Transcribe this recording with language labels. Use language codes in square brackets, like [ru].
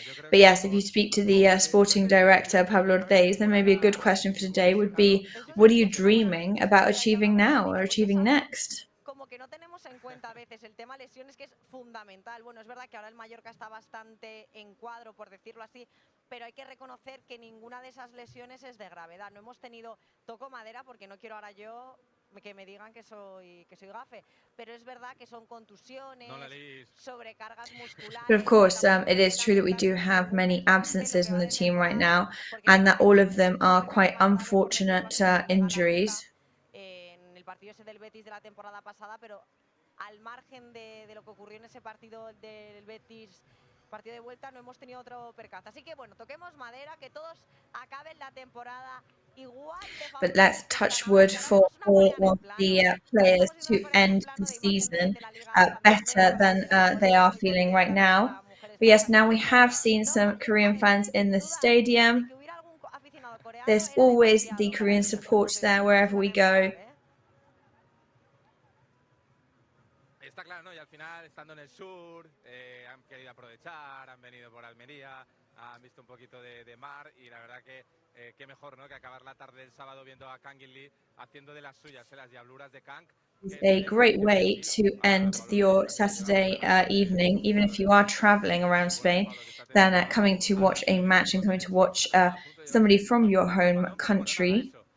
[en] But yes, if you speak to the sporting director, Pablo Ortiz, then maybe a good question for today would be, what are you dreaming about achieving now or achieving next? [es] Como que no tenemos en cuenta a veces el tema lesiones, que es fundamental. Bueno, es verdad que ahora el Mallorca está bastante en cuadro, por decirlo así, pero hay que reconocer que ninguna de esas lesiones es de gravedad. No hemos tenido, toco madera porque no quiero ahora yo que me digan que soy gafe, pero es verdad que son contusiones, sobrecargas musculares. [en] But of course, it is true that we do have many absences in the team right now, and that all of them are quite unfortunate injuries. [es] En el partido ese del Betis de la temporada pasada, pero al margen de lo que ocurrió en ese partido del Betis, partido de vuelta, no hemos tenido otro percance. Así que bueno, toquemos madera, que todos acaben la temporada igual de favorable. [en] But let's touch wood for all of the players to end the season better than they are feeling right now. But yes, now we have seen some Korean fans in the stadium. There's always the Korean support there wherever we go. [es] está claro, ¿no? Y al final, estando en el sur, han querido aprovechar, han venido por Almería, han visto un poquito de mar y la verdad que qué mejor, ¿no? Que acabar la tarde del sábado viendo a Kang Lee haciendo de las suyas, las diabluras de Kang. [en] It's a great way to end your Saturday evening, even if you are traveling around Spain, than coming to watch a match and coming to watch somebody from your home country.